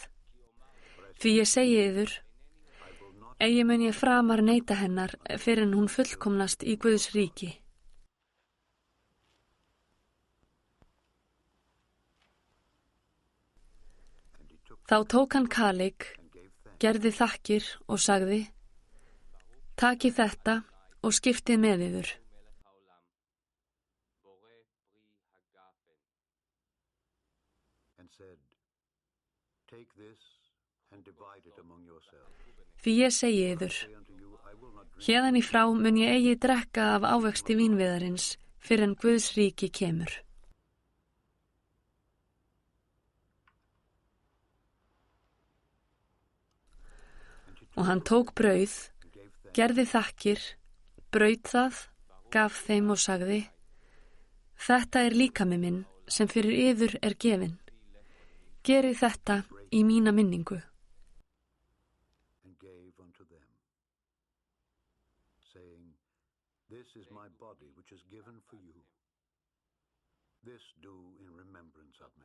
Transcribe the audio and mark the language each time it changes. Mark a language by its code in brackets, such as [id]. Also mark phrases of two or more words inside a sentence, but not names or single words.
[is] Því ég segi yður, eigi mun ég framar neyta hennar fyrr en hún fullkomnast í Guðs ríki. Þá tók hann kaleik, gerði þakkir og sagði: Takið þetta og skiptið með yður. [he] מלך העולם, בורא פרי הגפן. [en] And said, Take this and divide it among yourselves. [is] Því ég segi yður, [en] Say unto you, I will not drink [is] héðan í frá mun ég eigi drekka af ávexti vínviðarins fyrr en Guðs ríki kemur. Og hann tók brauð, gerði þakkir, braut það, gaf þeim og sagði, þetta er líkami minn sem fyrir yður er gefinn. Gerið þetta í mína minningu. [en] and gave unto them, saying, This is my body which is given for you. This do in remembrance of me.